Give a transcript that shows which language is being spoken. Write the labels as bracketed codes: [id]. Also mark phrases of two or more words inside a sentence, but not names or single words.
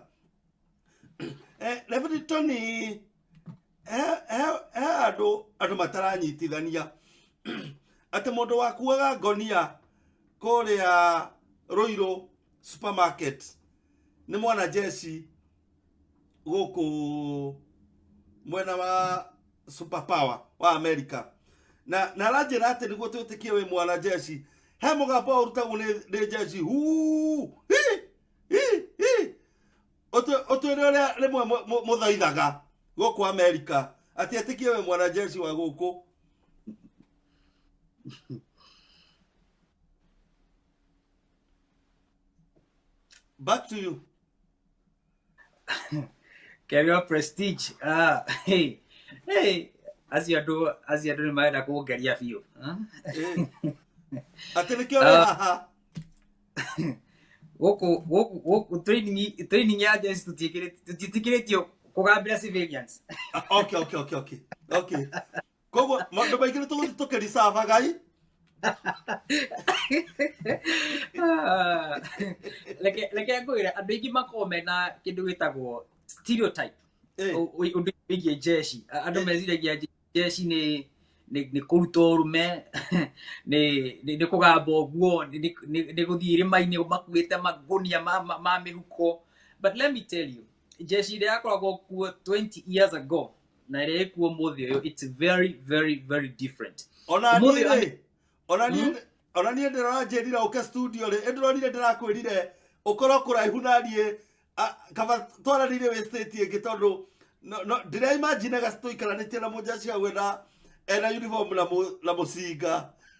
[ki] Reverend Tony, andũ mataranyitithania atĩ mũndũ wakuaga ngonia kũrĩa Ruiru supermarket nĩ mwanajeshi gũkũ mwena wa superpower wa Amerika, na aranjĩra atĩ nĩguo twĩtĩkie wĩ mwanajeshi he mũgambo ũrutagwo nĩ jeshi ũtwĩre ũrĩa rĩmwe mũthaithaga gũkũ Amerika atĩ etĩkie wĩ mwanajeshi wa gũkũ. [en] Back to you. Carry on Prestige. Hey. As you do [ki] nĩmarenda kũngeria biũ. Atĩ nĩkĩo wĩ haha. Gũkũ training ya jeshi tũtiĩtĩkĩrĩtio kũgambĩra civilians. Okay. Koguo maũndũ maingĩ nĩtũgũthiĩ tũkĩricaaba gai. Leke ngwĩre andũ aingĩ makoragwo mena kĩndũ gĩtagwo stereotype ũndũ wĩgiĩ jeshi. Andũ meciragia jeshi nĩ kũruta ũrũme, nĩ kũgamba ũguo, nĩ gũthiĩ irĩma-inĩ makuĩte magunia ma mĩhuko. [en] But let me tell you, [ki] jeshi ĩrĩa yakoragwo kuo 20 [en] years ago [ki] na ĩrĩa ĩkuo ũmũthĩ ũyũ, [en] it's very very very different. [ki] Ona niĩ ndĩranjĩrire ũke studio rĩ, ndĩronire ndĩrakwĩrire ũkorwo kũraihu na niĩ kaba twaranĩire wĩ state ĩngĩ, tondũ ndĩraimaginaga tũikaranĩtie na mũjeshi hau ena uniform na mũcinga.